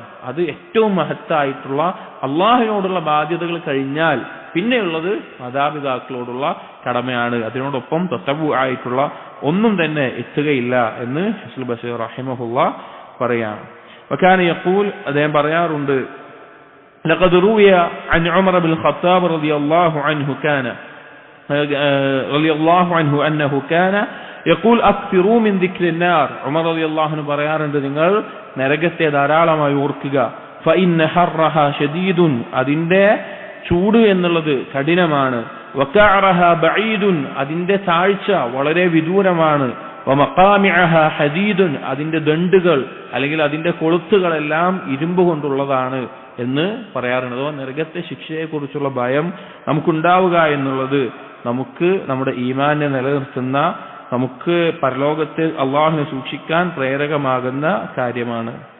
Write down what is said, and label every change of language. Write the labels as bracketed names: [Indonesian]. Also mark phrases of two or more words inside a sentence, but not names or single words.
[Malayalam] അത് ഏറ്റവും മഹത്തായിട്ടുള്ള അള്ളാഹുവിനോടുള്ള ബാധ്യതകൾ കഴിഞ്ഞാൽ പിന്നെയുള്ളത് മാതാപിതാക്കളോടുള്ള കടമയാണ്. അതിനോടൊപ്പം തത്തവു ആയിട്ടുള്ള ഒന്നും തന്നെ എത്തുകയില്ല എന്ന് ഹസൻ ബസീർ റഹിമഹുള്ള പറയാം. [Arabic] وكان يقول, [Malayalam] അദ്ദേഹം പറയാറുണ്ട്, [Arabic] لقد روي عن عمر بن الخطاب رضي الله عنه أنه كان يقول أكثروا من ذكر النار. [Malayalam] ഉമർ [Arabic] رضي الله عنه [Malayalam] പറയാറുണ്ട്, നിങ്ങൾ നരകത്തെ ധാരാളമായി ഓർക്കുക. [Arabic] فإن حرها شديد, [Malayalam] അതിന്റെ ചൂട് എന്നുള്ളത് കഠിനമാണ്. [Arabic] وكعرها بعيد, [Malayalam] അതിന്റെ താഴ്ച വളരെ വിദൂരമാണ്. [Arabic] ومقامعها حديد, [Malayalam] അതിന്റെ ദണ്ഡുകൾ അല്ലെങ്കിൽ അതിന്റെ കൊളുത്തുകളെല്ലാം ഇരുമ്പ് കൊണ്ടുള്ളതാണ് എന്ന് പറയാറുണ്ട്. അഥവാ നരകത്തെ ശിക്ഷയെക്കുറിച്ചുള്ള ഭയം നമുക്കുണ്ടാവുക എന്നുള്ളത് നമുക്ക് നമ്മുടെ ഈമാനെ നിലനിർത്തുന്ന, നമുക്ക് പരലോകത്തെ അള്ളാഹുവിനെ സൂക്ഷിക്കാൻ പ്രേരകമാകുന്ന കാര്യമാണ്.